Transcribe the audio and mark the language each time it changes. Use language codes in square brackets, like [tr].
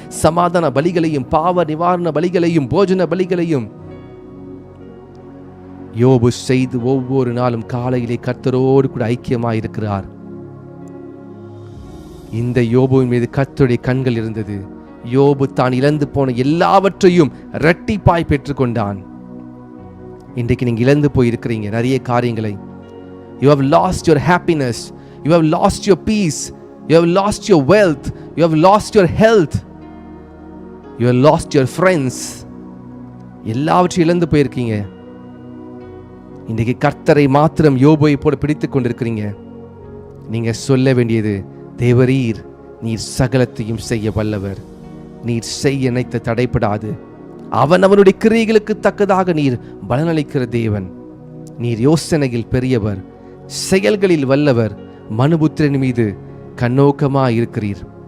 [ta] சமாதான பலிகளையும் பாவ நிவாரண பலிகளையும் போஜன பலிகளையும் யோபு செய்து ஒவ்வொரு நாளும் காலையிலே கர்த்தரோடு கூட ஐக்கியமாயிருக்கிறார். இந்த யோபுவின் மீது கர்த்தருடைய கண்கள் இருந்தது. யோபு தான் இழந்து போன எல்லாவற்றையும் இரட்டிப்பாய் பெற்றுக்கொண்டான். இன்றைக்கு நீங்க இழந்து போயிருக்கிறீங்க நிறைய காரியங்களை. [en] You have lost your happiness, you have lost your peace, you have lost your wealth, you have lost your health, you have lost your friends. [ta] எல்லாவற்றையும் இழந்து போயிருக்கீங்க. இன்றைக்கு கர்த்தரை மாத்திரம் யோபுவை போல பிடித்துக் கொண்டிருக்கிறீங்க. நீங்க சொல்ல வேண்டியது, தேவரீர் நீர் சகலத்தையும் செய்ய வல்லவர், நீர் செய்ய நினைத்து தடைப்படாது, அவனுடைய கிரியைகளுக்கு தக்கதாக நீர் பலனளிக்கிற தேவன், நீர் யோசனையில் பெரியவர், செயல்களில் வல்லவர், மனுபுத்திரன் மீது கண்ணோக்கமாக இருக்கிறீர்.